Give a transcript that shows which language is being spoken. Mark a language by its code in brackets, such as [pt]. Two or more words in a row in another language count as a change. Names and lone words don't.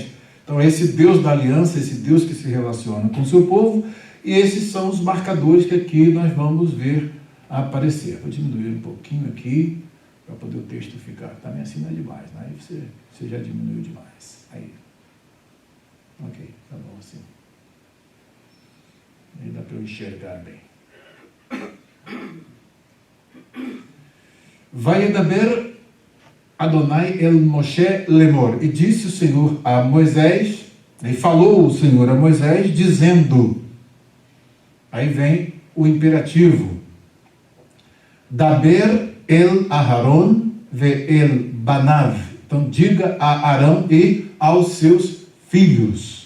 [pt] Então, esse Deus da aliança, esse Deus que se relaciona com o seu povo, e esses são os marcadores que aqui nós vamos ver aparecer. Vou diminuir um pouquinho aqui, para poder o texto ficar. Também assim não é demais, né? Aí você já diminuiu demais. Aí. Ok, tá bom assim. Aí dá para eu enxergar bem. [he] וידבר אדוני אל משה לאמר. [pt] E disse o Senhor a Moisés, e falou o Senhor a Moisés, dizendo, aí vem o imperativo, [he] דבר אל אהרן ואל בניו. [pt] Então, diga a Arão e aos seus filhos.